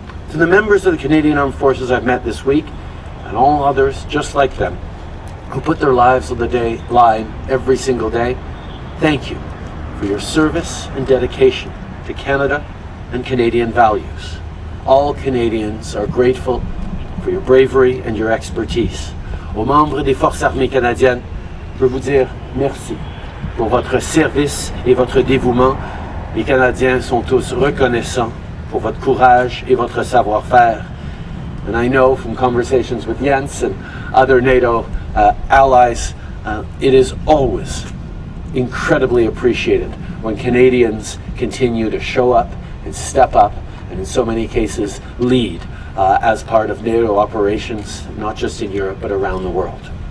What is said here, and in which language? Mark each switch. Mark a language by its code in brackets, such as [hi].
[en] To the members of the Canadian Armed Forces I've met this week, and all others just like them, who put their lives on the line every single day, thank you for your service and dedication to Canada and Canadian values. All Canadians are grateful for your bravery and your expertise. [fr] Aux membres des Forces armées canadiennes, je veux vous dire merci pour votre service et votre dévouement. Les Canadiens sont tous reconnaissants pour votre courage et votre savoir-faire. [en] And I know from conversations with Jens and other NATO allies, it is always incredibly appreciated when Canadians continue to show up and step up, and in so many cases lead as part of NATO operations, not just in Europe but around the world.